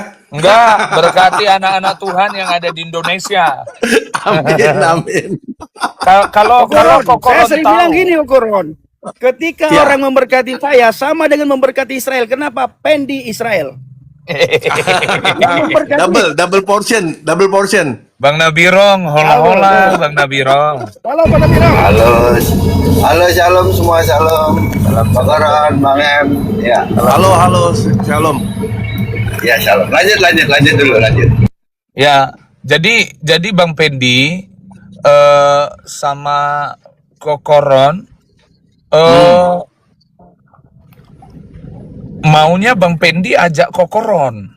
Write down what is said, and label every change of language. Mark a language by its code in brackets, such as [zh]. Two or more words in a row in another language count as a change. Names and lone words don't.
[id] Enggak, berkati anak-anak Tuhan yang ada di Indonesia. Amin, amin. Kalau Kokoron, saya Kokoron sering tahu. bilang gini, Kokoron. Ketika Ya. orang memberkati saya sama dengan memberkati Israel. Kenapa? Pendi Israel. Yang memberkati. [en] Double portion, double portion. [id] Bang Nabirong, hola-hola Bang Nabirong. Halo Pak Nabiro. Halo, shalom semua, shalom. Salam Kokoron, Bang M. Ya, Halo, shalom. ya shalom. Lanjut dulu. Ya, jadi Bang Pendi sama Kokoron maunya Bang Pendi ajak Kokoron.